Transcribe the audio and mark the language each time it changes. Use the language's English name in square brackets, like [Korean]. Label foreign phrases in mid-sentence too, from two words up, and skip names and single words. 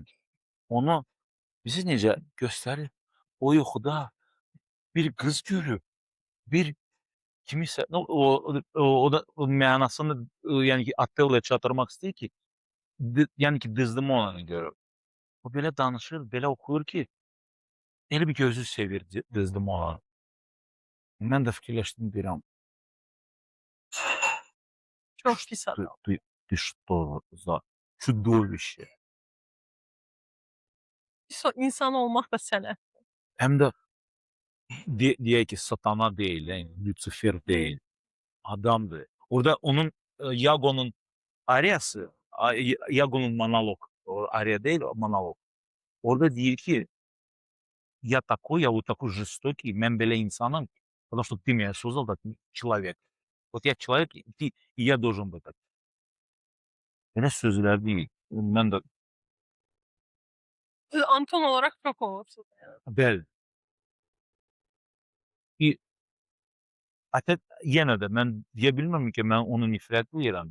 [Azerbaijani] Onu bilirsiniz necə göstərir? O yuxuda bir qız görüb, bir kimisə o da o mənasını, yəni ki, Otelloya çatdırmaq istəyir ki, yəni ki, Desdemona'nı görüb. O belə danışır, belə oxuyur ki, elə bil ki, özü sevir Desdemona'nı. Mən də fikirləşdim, deyirəm, Çox pis adam. [Russian] ты что за чудовище? [Azerbaijani] Pis insan olmaq da sənət. Həm də deyək ki, satana deyil, yəni Lucifer deyil, adamdır. Orada onun, Iago'nun aryası, Iago'nun monoloq, o arya değil, o monoloq. Orada deyir ki, [Russian] я такой, я вот такой жестокий, [Azerbaijani] mən belə insanım, [Russian] потому что ты меня создал как человек. Вот я человек, и я должен быть так. [Azerbaijani] Belə sözlər deyil. Mən də Anton olaraq çox olursunuz. bəli. İ Ətə yenə də mən deyə bilmirəm ki, mən onu nifrət edirəm.